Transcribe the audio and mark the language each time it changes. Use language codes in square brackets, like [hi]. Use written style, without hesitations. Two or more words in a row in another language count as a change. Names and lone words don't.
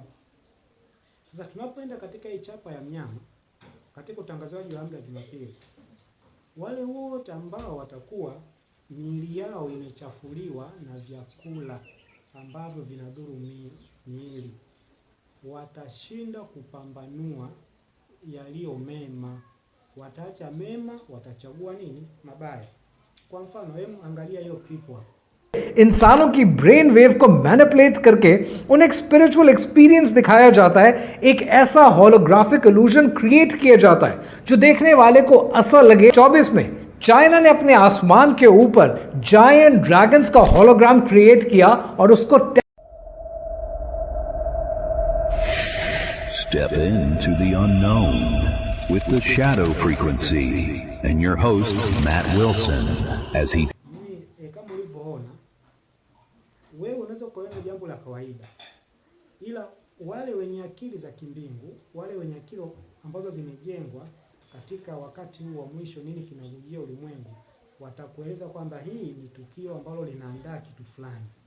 [sw] Sasa tunapoenda katika hii chapa ya mnyama, katika utangazaji wa amri ya Jumapili, wale wote ambao watakuwa miili yao imechafuliwa na vyakula ambavyo vinadhuru miili, watashinda kupambanua yaliyo mema. Wataacha mema, watachagua nini? Mabaya. Kwa mfano, angalia hiyo clip hapo. [hi] इंसानों की [en] brain wave [hi] को मैनिपुलेट करके उन्हें एक [en] spiritual experience [hi] दिखाया जाता है, एक ऐसा [en] holographic illusion [hi] क्रिएट किया जाता है जो देखने वाले को ऐसा लगे। 24 में चाइना ने अपने आसमान के ऊपर [en] giant dragons [hi] का होलोग्राम क्रिएट किया और उसको [en] Step into the unknown with the shadow frequency and your host Matt Wilson as he [sw] kama ulivyoona wewe unaweza kuona jambo la kawaida, ila wale wenye akili za kimbingu, wale wenye akili ambazo zimejengwa katika wakati huu wa mwisho, nini kinakujia ulimwengu, watakueleza kwamba hii ni tukio ambalo linaandaa kitu fulani.